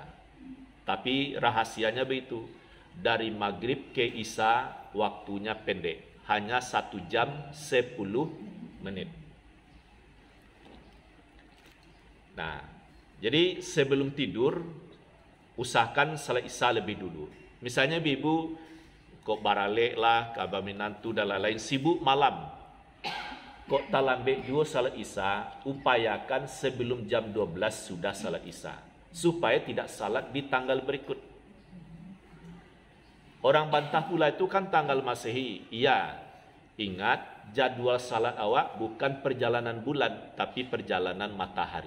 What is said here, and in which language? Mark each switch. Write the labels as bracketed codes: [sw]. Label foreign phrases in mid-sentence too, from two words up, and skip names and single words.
[id] Tapi rahasianya begitu. Dari maghrib ke isya waktunya pendek. Hanya 1 jam 10 menit. Nah, jadi sebelum tidur, usahakan salat isya lebih dulu. [min] Misalnya ibu kok baralek lah, kabar minantu dan lain-lain, sibuk malam. [id] Kok talambek juga salat isya, upayakan sebelum jam 12 sudah salat isya. Supaya tidak salat di tanggal berikut. Orang bantah pula itu kan tanggal Masehi. Iya, ingat jadwal salat awak bukan perjalanan bulan, tapi perjalanan matahari.